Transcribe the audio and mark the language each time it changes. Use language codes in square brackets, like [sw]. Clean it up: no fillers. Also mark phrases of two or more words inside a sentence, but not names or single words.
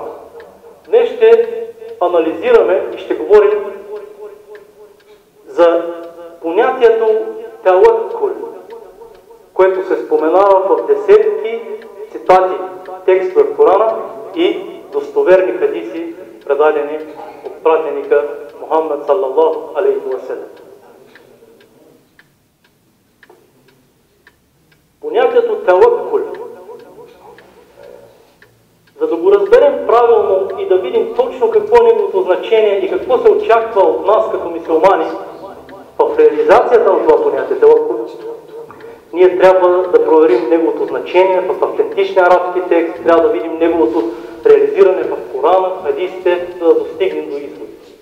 [bg] Днес ще анализираме и ще говорим за понятието таваккул, което се споменава в десетки цитати, текстове в Корана и достоверни хадиси, предадени от пратеника Мухаммад [ar] صلى الله عليه وسلم. [bg] Понятието таваккул, за да го разберем правилно и да видим точно какво е неговото значение и какво се очаква от нас като мюсюлмани в реализацията на това понятие таваккул, ние трябва да проверим неговото значение в автентичния арабски текст, трябва да видим неговото реализиране в Корана, в хадисите, за да достигнем до изводи.